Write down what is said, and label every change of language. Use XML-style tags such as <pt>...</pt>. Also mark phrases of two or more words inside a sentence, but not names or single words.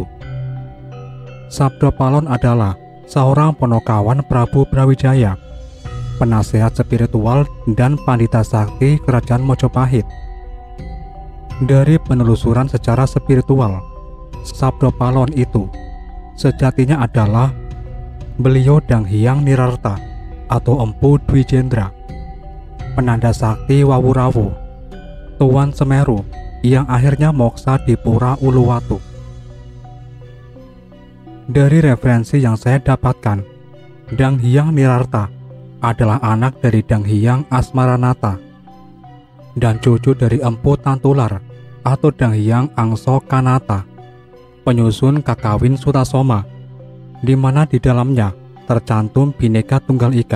<id>Sabdo Palon adalah seorang ponokawan Prabu Brawijaya, penasehat spiritual dan pandita sakti Kerajaan Mojopahit. Dari penelusuran secara spiritual, Sabdo Palon itu sejatinya adalah beliau Dang Hyang Nirarta atau Empu Dwi Jendra, penanda sakti Wawurawu, Tuan Semeru yang akhirnya moksa di Pura Uluwatu. Dari referensi yang saya dapatkan, Dang Hyang Nirarta adalah anak dari Dang Hyang Asmaranata dan cucu dari Empu Tantular atau Dang Hyang Angso Kanata, penyusun Kakawin Sutasoma, di mana di dalamnya tercantum Bhinneka Tunggal Ika.</id>